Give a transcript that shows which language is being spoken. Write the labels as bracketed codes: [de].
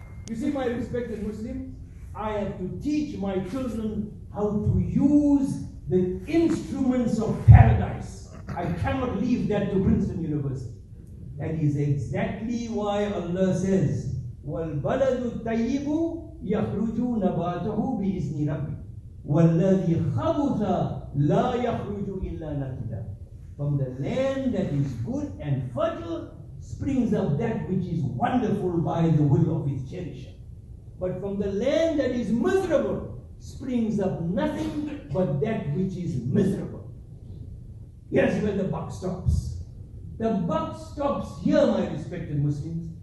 [en] You see, my respected Muslims, I have to teach my children how to use the instruments of paradise. I cannot leave that to Princeton University. That is exactly why Allah says, [ar] وَالْبَلَدُ الطَّيِّبُ يخرج نباته بإذن ربه والذي خبث لا يخرج إلا نكدا. [en] From the land that is good and fertile springs up that which is wonderful by the will of its cherisher. But from the land that is miserable springs up nothing but that which is miserable. Here's where the buck stops. The buck stops here, my respected Muslims.